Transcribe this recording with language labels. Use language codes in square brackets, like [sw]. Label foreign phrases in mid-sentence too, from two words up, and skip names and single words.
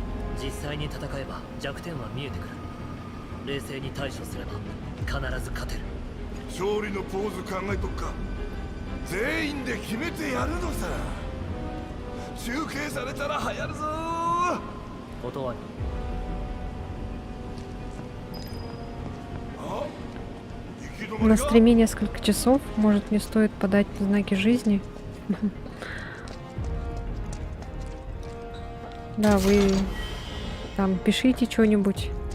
[ja] 実際に戦えば弱点は見えてくる。冷静に対処すれば必ず勝てる。勝利のポーズ考えとくか。全員で決めてやるのさ。集計されたら流行るぞ。断る。 [ru] На стриме несколько часов. Может, не стоит подать знаки жизни? Да, вы там пишите что-нибудь.